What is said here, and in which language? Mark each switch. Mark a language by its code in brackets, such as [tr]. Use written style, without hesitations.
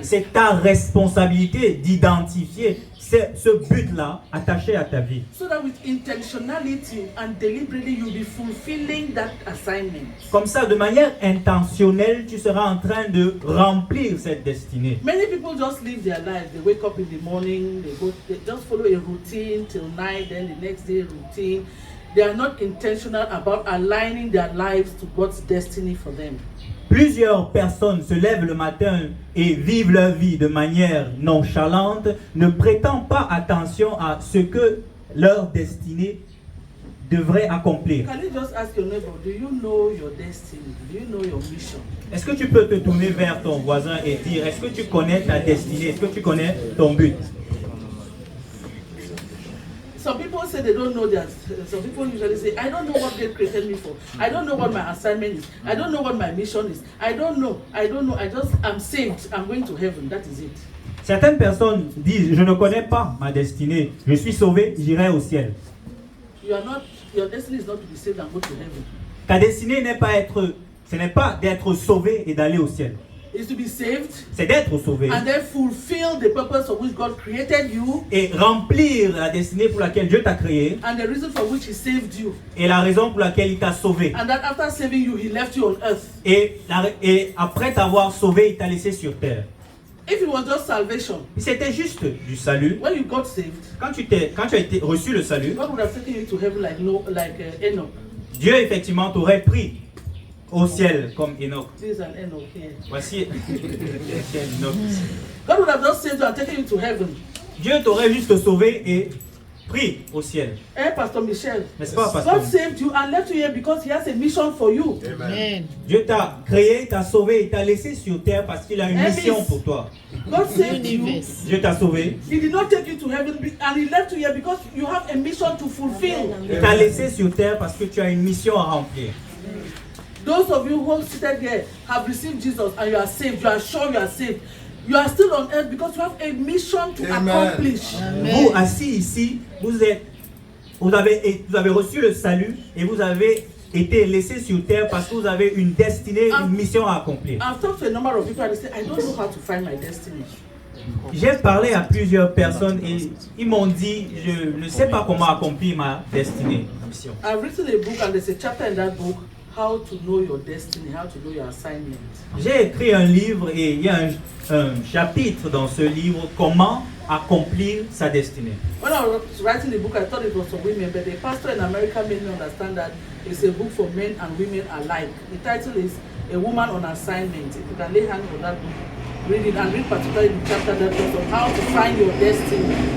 [fr] C'est ta responsabilité d'identifier ce but-là attaché à ta vie. [en] So that with intentionality and deliberately you'll be fulfilling that assignment. [fr] Comme ça, de manière intentionnelle, tu seras en train de remplir cette destinée. [en] Many people just live their lives. They wake up in the morning, they just follow a routine till night, then the next day routine. They are not intentional about aligning their lives to God's destiny for them. [fr] Plusieurs personnes se lèvent le matin et vivent leur vie de manière nonchalante, ne prêtant pas attention à ce que leur destinée devrait accomplir. [en] Can you just ask your neighbor, do you know your destiny? Do you know your mission? [fr] Est-ce que tu peux te tourner vers ton voisin et dire, est-ce que tu connais ta destinée? Est-ce que tu connais ton but? [en] Some people say they don't know that. Some people usually say, I don't know what God created me for. I don't know what my assignment is. I don't know what my mission is. I don't know. I'm saved. I'm going to heaven. That is it. [fr] Certaines personnes disent, je ne connais pas ma destinée, je suis sauvé, j'irai au ciel. [en] Your destiny is not to be saved and go to heaven. [fr] Ta destinée ce n'est pas d'être sauvé et d'aller au ciel. [en] Is to be saved [fr] C'est d'être sauvé [en] and then fulfill the purpose for which God created you [fr] et remplir la destinée pour laquelle Dieu t'a créé [en] and the reason for which He saved you. [fr] et la raison pour laquelle il t'a sauvé. [en] And that after saving you, He left you on earth. [fr] Et après t'avoir sauvé, il t'a laissé sur terre. [en] If it was just salvation, [fr] C'était juste du salut. [en] when you got saved, [fr] Quand tu as reçu le salut, [en] God would have taken you to heaven like Enoch. [fr] Dieu effectivement t'aurait pris au ciel comme Enoch. [en] This is an Enoch here. [fr] Voici Enoch. [en] God would have just saved you and taken you to heaven. [fr] Dieu t'aurait juste sauvé et pris au ciel. [en] Eh, Pastor Michel, [fr] N'est-ce pas, Pasteur? [en] God saved you and left you here because He has a mission for you. Amen. [fr] Dieu t'a créé, t'a sauvé et t'a laissé sur terre parce qu'il a une Amen. mission pour toi. [en] God saved you. Universe. [fr] Dieu t'a sauvé, [en] He did not take you to heaven and He left you here because you have a mission to fulfill. [fr] il t'a laissé sur terre parce que tu as une mission à remplir. [en] Those of you who are seated here have received Jesus and you are saved. You are sure you are saved. You are still on earth because you have a mission to Amen. accomplish. [fr] Vous, assis ici, vous avez reçu le salut et vous avez été laissé sur terre parce que vous avez une destinée, une mission à accomplir. [en] I've talked to a number of people and they say, I don't know how to find my destiny. [fr] J'ai parlé à plusieurs personnes et ils m'ont dit, je ne sais pas comment accomplir ma destinée, ma mission. [en] I've written a book and there's a chapter in that book, how to know your destiny, how to know your assignment. [fr] J'ai écrit un livre et il y a un chapitre dans ce livre, comment accomplir sa destinée. [en] When I was writing the book, I thought it was for women, but the pastor in America made me understand that it's a book for men and women alike. The title is A Woman on Assignment. If you can lay hands on that book, read it and read particularly the chapter that talks of how to find your destiny.